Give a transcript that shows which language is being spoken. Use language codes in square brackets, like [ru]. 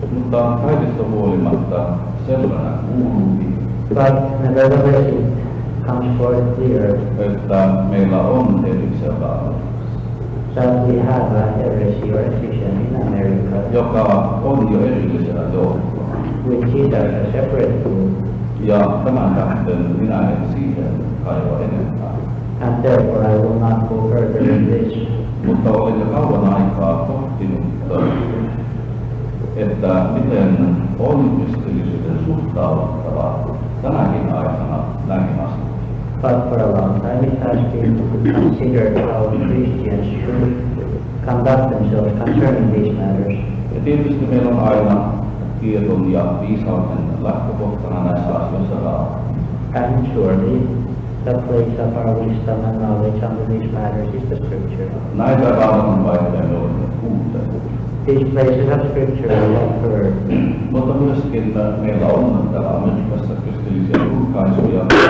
[fi] Mutta kaikesta huolimatta sellainen kuuluukin, [en] But nevertheless it comes forth clear [fi] että meillä on eri seuraamuksia, [en] that we have a heresy or excision in America, [fi] joka on jo erillisellä joukkoa. [en] which is a separate group, [fi] Ja tämän tähden minä en siihen kaiva enempää. [en] and therefore I will not go further in this. [fi] Mutta olen jo kauan aikaa pohtinut, että miten on kristillisyyden suhtauduttava tänäkin aikana näihin asioihin. [en] But for a long time it has been considered how Christians should conduct themselves concerning these matters. [fi] Ja tietysti meillä on aina tiedon ja viisauden lähtökohtana näissä asioissa raamattu. [en] And surely the place of our wisdom and knowledge on these matters is the Scripture. [fi] Näitä raamatun paikkoja me olemme kuulleet. [en] These places of Scripture we have heard, [fi] Mutta myöskin meillä on täällä Amerikassa kristillisiä julkaisuja,